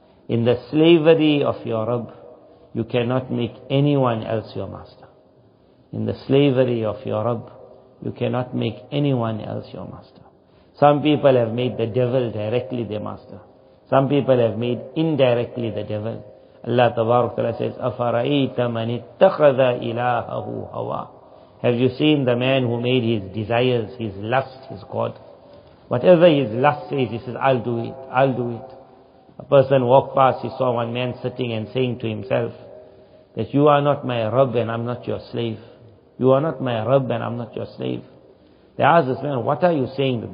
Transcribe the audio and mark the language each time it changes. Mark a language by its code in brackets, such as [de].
[en] In the slavery of your Rabb, you cannot make anyone else your master. In the slavery of your Rabb, you cannot make anyone else your master. Some people have made the devil directly their master. Some people have made indirectly the devil. Allah Ta'ala says, [ar] أَفَرَأَيْتَ مَنِ اتَّخَذَ إِلَهَهُ هَوَى. [en] Have you seen the man who made his desires, his lust, his God? Whatever his lust says, he says, I'll do it, I'll do it. A person walked past, he saw one man sitting and saying to himself, that you are not my Rabb and I'm not your slave. You are not my Rabb and I'm not your slave. They asked this man, what are you saying?